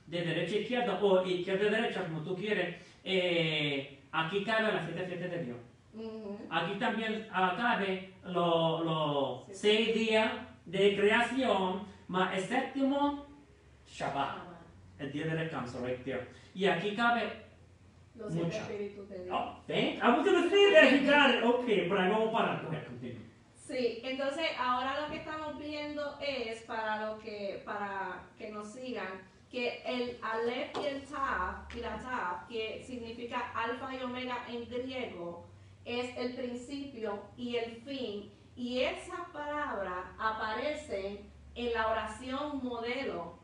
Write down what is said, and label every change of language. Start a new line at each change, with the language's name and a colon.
Spanish: de derecha a izquierda o izquierda a derecha, como tú quieres, aquí cabe las 7 fiestas de Dios. Aquí también cabe los 6 días de creación, más el séptimo, Shabbat, el día de descanso,
English: right there.
Spanish: Y aquí cabe Los 7 mucho. espíritus de Dios.
English: Oh, thank I was going to say that, you got it.
Spanish: Okay, pero ahí vamos a parar.
English: Go ahead, continue.
Spanish: Sí, entonces ahora lo que estamos viendo es para que nos sigan que el Aleph y el Tav y la Tav, que significa alfa y omega en griego, es el principio y el fin, y esas palabras aparecen en la oración modelo